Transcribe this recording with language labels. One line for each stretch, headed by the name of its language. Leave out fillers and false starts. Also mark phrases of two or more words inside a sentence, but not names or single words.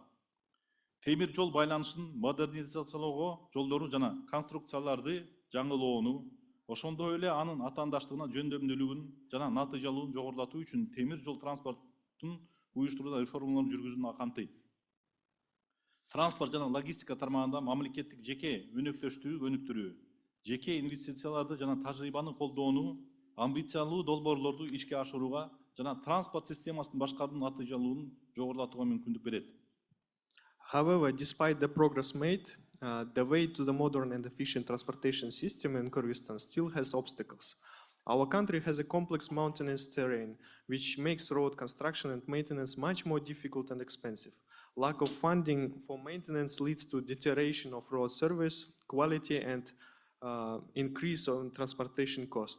Kyrgyz: Темир жол байланышын модернизациялоого, жолдору жана конструкцияларды жаңылоону, ошондой эле анын атаандаштыгына жөндөмдүүлүгүн жана натыйжалуулугун жогорулатуу үчүн темир жол транспортун уюштурууда реформалар жүргүзүүнү камтыйт. Транспорт жана логистика тармагында мамлекеттик жеке өнөктөштүгү өнүктүрүү, жеке инвестицияларды жана тажрыйбаны колдоону, амбициялуу долбоорлорду ишке ашырууга жана транспорт системасынын башкаруунун натыйжалуулугун жогорулатууга мүмкүндүк берет.
English: However, despite the progress made, the way to the modern and efficient transportation system in Kyrgyzstan still has obstacles. Our country has a complex mountainous terrain, which makes road construction and maintenance much more difficult and expensive. Lack of funding for maintenance leads to deterioration of road service, quality, and increase on transportation cost.